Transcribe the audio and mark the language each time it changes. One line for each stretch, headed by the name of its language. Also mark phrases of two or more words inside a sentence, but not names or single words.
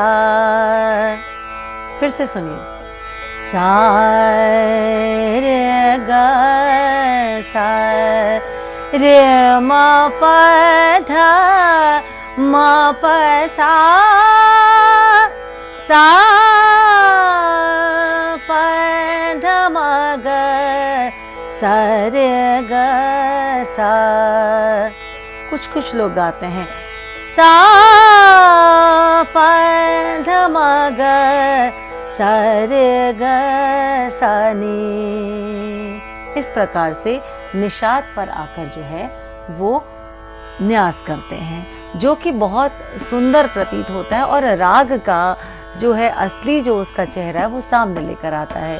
Hindi: फिर से सुनिए, सा रे ग सा रे म प ध म प सा प ध म ग सा रे ग सा। कुछ लोग गाते हैं सा प ध म ग सा रे ग सा नी। इस प्रकार से निषाद पर आकर जो है वो न्यास करते हैं, जो कि बहुत सुंदर प्रतीत होता है और राग का जो है असली जो उसका चेहरा है वो सामने लेकर आता है।